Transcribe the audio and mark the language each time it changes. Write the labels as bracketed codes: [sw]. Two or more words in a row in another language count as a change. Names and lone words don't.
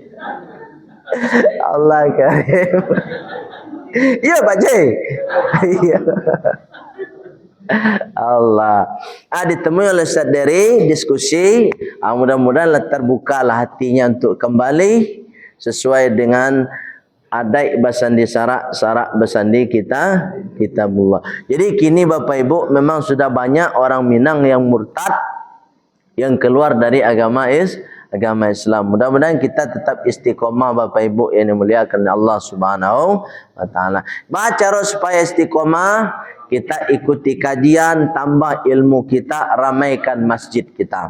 [ar] Allah karim. [id] Iya Pak J. Iya. Allah. Ditemui oleh Ustaz Dery, diskusi. Mudah-mudahan terbukalah hatinya untuk kembali sesuai dengan [min] adai basandi sarak basandi kitabullah. [id] Jadi kini Bapak Ibu memang sudah banyak orang Minang yang murtad, yang keluar dari agama Islam. Mudah-mudahan kita tetap istiqomah Bapak Ibu yang dimuliakan Allah [ar] Subhanahu wa taala. [id] Cara supaya istiqomah, kita ikuti kajian, tambah ilmu kita, ramaikan masjid kita.